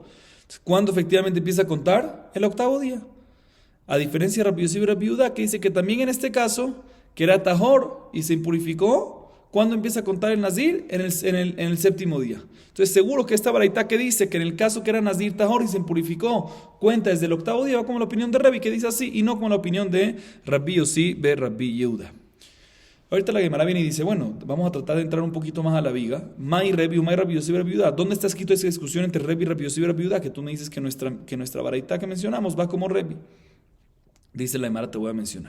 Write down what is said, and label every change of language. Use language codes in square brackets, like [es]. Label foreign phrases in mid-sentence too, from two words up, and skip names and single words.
[es] ¿Cuándo efectivamente empieza a contar? El octavo día. A diferencia de Rabbi Yosef y Rabbi Yudá, que dice que también en este caso, que era tahor y se impurificó, ¿cuándo empieza a contar el nazir? En el séptimo día. Entonces seguro que esta baraitá que dice que en el caso que era [he] nazir tahor [es] y se impurificó, cuenta desde el octavo día, va como la opinión de Rebi, que dice así, y no como la opinión de Rabbi Yosef y Rabbi Yudá. Ahorita la Gemara viene y dice, bueno, vamos a tratar de entrar un poquito más a la viga. Mai Rebi, Mai Rabbi Yosef y Rabbi Yudá. ¿Dónde está escrito esa discusión entre Rebi, Rabbi Yosef y Rabbi Yudá? Que tú me dices que nuestra baraitá que mencionamos va como Rebi. Dice la Gemara, te voy a mencionar.